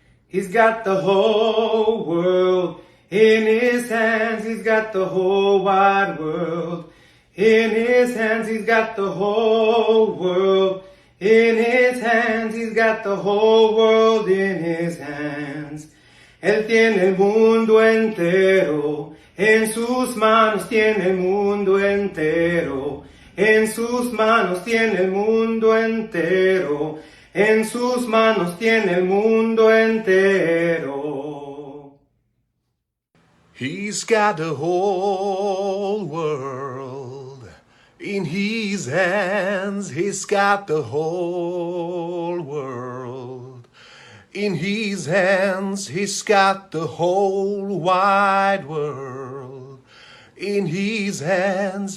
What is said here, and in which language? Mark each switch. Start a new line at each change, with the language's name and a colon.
English: He's got the whole world in his hands. He's got the whole wide world in his hands. He's got the whole world in his hands. He's got the whole world in his hands.
Spanish: Él tiene el mundo entero en sus manos. Tiene el mundo entero en sus manos. Tiene el mundo entero en sus manos. Tiene el mundo entero.
English: He's got the whole world in his hands. He's got the whole world in his hands. He's got the whole wide world in his hands.